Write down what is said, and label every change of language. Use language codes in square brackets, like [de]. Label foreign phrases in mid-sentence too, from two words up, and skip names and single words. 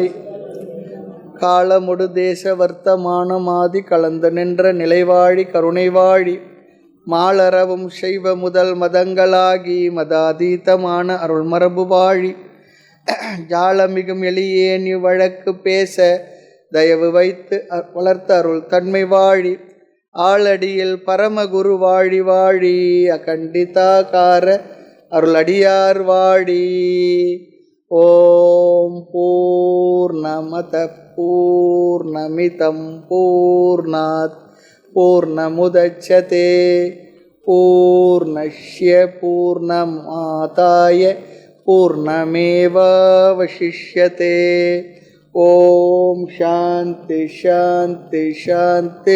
[ta] காலமுடு தேச வர்த்தமானமாதி கலந்து நின்ற நிலைவாழி கருணைவாழி, மாலரவும் செய்வ முதல் மதங்களாகி மதாதீதமான அருள்மரபு வாழி, ஜாலமிகும் எளியேன் இவ்வழக்கு பேச தயவு வைத்து வளர்த்த அருள் தன்மை வாழி, ஆளடியில் பரமகுரு வாழி வாழி, அகண்டிதாகார அருளடியார் வாழி. [sa] ॐ पूर्णमदः पूर्णमिदं पूर्णात् पूर्णमुदच्यते पूर्णस्य पूर्णमादाय पूर्णमेवावशिष्यते. ॐ शान्तिः शान्तिः शान्तिः.